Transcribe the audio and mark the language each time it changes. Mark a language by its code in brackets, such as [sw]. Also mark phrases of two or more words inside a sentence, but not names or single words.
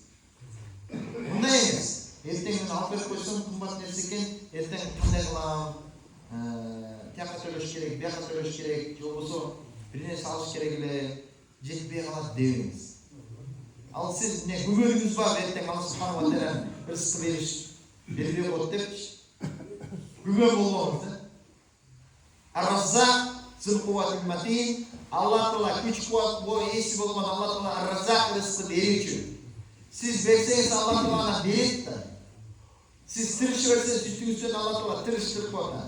[uz] Bunday emas. Ertaga uni olib berib qo'ysam, qimmat narsa ekan, ertaga qanday qilaman? Taqqa to'lash kerak, bu yoqqa to'lash kerak, yo'qsa bir narsa olish kerak edi, jetmay qoladi deymiz. Al siz ne guvoningiz bor, ertaga [ar] الله سبحانه وتعالى [uz] rizq berish, berib qo'ydi deb guvon bo'lmoqda. [ar] الرزاق ذو القوة المتين, [uz] Allah Teala kuch quvvat bo'yi bo'lgan Allah Teala Ar-Razzaq rizqi beruvchi. Siz bersangiz Allah Teala beradi. Siz tirishversangiz üstüngizden Allah Teala tirishtirib qo'yadi.